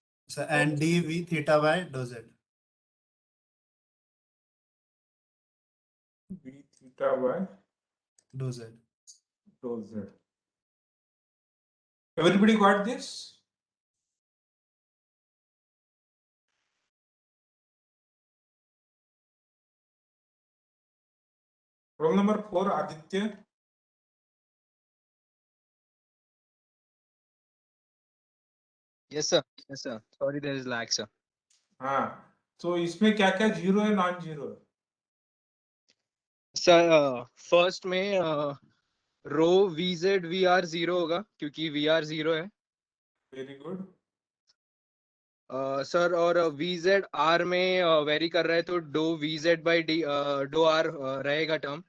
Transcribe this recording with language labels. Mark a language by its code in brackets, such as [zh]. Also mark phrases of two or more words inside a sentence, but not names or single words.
[en] So and dv theta by dou z. V theta by Dou z. dou z. Everybody got this? Roll number 4, Aditya. Yes, sir. Yes, sir. Sorry, there is lag, sir. [hi] हाँ, तो इसमें क्या क्या जीरो है, [en] non zero [hi] है? सर फर्स्ट में रो VZ VR 0 होगा क्योंकि VR 0 है [en] Very good. [hi] सर. और VZ R में वेरी कर रहा है तो [en] dou VZ by dou R [hi] रहेगा टर्म.